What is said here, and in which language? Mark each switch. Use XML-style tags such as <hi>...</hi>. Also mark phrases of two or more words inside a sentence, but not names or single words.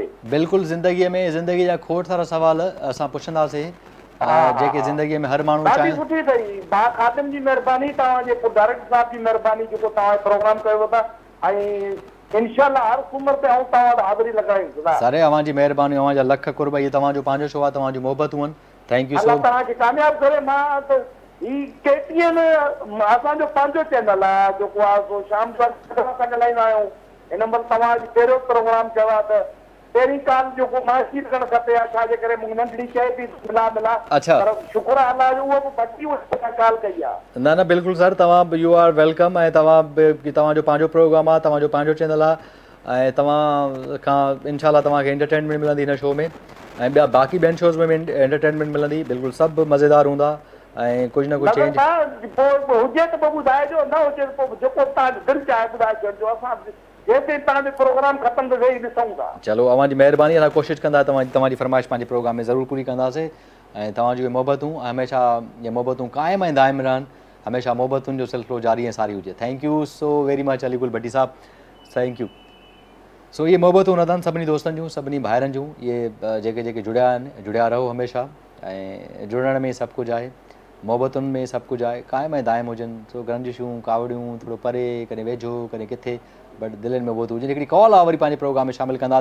<sd>बिल्कुलु ज़िंदगीअ में ज़िंदगी जा खोड़ सारा सवाल असां पुछंदासीं जेके ज़िंदगीअ में हर माण्हू चाहे। सुठी अथई बा ख़ातिम जी महिरबानी, तव्हांजे डायरेक्टर साहिब जी महिरबानी जेको तव्हां प्रोग्राम कयो था, ऐं इंशाअल्लाह हर सूमर ते आऊं तव्हां वटि हाज़िरी लॻाईंदुसि। सर अव्हांजी महिरबानी, अव्हांजा लख कुर्ब, इहे तव्हांजो पंहिंजो शो आहे, तव्हांजी मोहबतूं आहिनि,</sd> <en>thank you so much.</en> <sd>तव्हांखे कामयाबु करे। मां त ही केटीएन असांजो पंहिंजो चैनल आहे जेको आहे सो शाम जो असां ॻाल्हाईंदा आहियूं। हिन महिल तव्हांजो पहिरियों प्रोग्राम चयो आहे त पहिरीं काल जेको मासी करणु खपे आहे, छाजे करे मूंखे नंढड़ी शइ बि मिला। अच्छा शुक्र आहे अलाह जो उहो बि बची काल कई आहे। न बिल्कुलु सर, तव्हां</sd> <en>you are welcome,</en> <sd>ऐं तव्हांजो पंहिंजो प्रोग्राम आहे, तव्हांजो पंहिंजो चैनल आहे, ऐं तव्हां खां इंशाल्लाह तव्हांखे एंटरटेनमेंट मिलंदी हिन शो में, ऐं ॿिया बाक़ी ॿियनि शोज़ में बि एंटरटेनमेंट मिलंदी, बिल्कुलु सभु मज़ेदार हूंदा, ऐं कुझु न कुझु चेंज हुजे त पोइ ॿुधाइजो, न हुजे त पोइ जेको तव्हांजो दिलि चाहे ॿुधाए छॾिजो, असां जेसिताईं तव्हांजो प्रोग्राम ख़तमु त वेही ॾिसूं था। चलो अव्हांजी महिरबानी, असां कोशिशि कंदा तव्हांजी फरमाइश पंहिंजे प्रोग्राम में ज़रूरु पूरी कंदासीं, ऐं तव्हांजूं इहे मोहबतूं हमेशह इहे मोहबतूं क़ाइमु ऐं दाइमु रहनि, हमेशह मोहबतुनि जो सिलसिलो जारी ऐं सारी हुजे।</sd> <en>thank you so very much अलीगुल भट्टी साहब, thank you.</en> <sd>सो इहे मोहबतूं न अथनि सभिनी दोस्तनि जूं, सभिनी भाइरनि जूं, इहे जेके जुड़िया आहिनि, जुड़िया रहो हमेशह, ऐं जुड़ण में सभु कुझु आहे, मोहबतुनि में सभु कुझु आहे, क़ाइमु ऐं दाइमु हुजनि, सो गंजिशूं कावड़ियूं थोरो परे, कॾहिं वेझो कॾहिं किथे, बट दिलनि में मोहबत हुजे। हिकिड़ी कॉल आहे, वरी पंहिंजे प्रोग्राम में शामिलु कंदासीं।</sd>